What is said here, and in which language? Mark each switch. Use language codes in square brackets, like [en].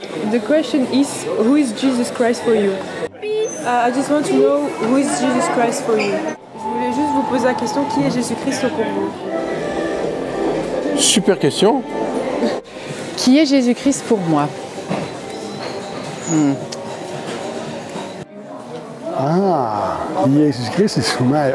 [en] The question is, who is Jesus Christ for you? I just want to know who is Jesus Christ for you. [fr] Je voulais juste vous poser la question, qui est Jésus-Christ pour vous? Super question. Qui est Jésus-Christ pour moi? [nl] Ah, Jezus Christus voor mij.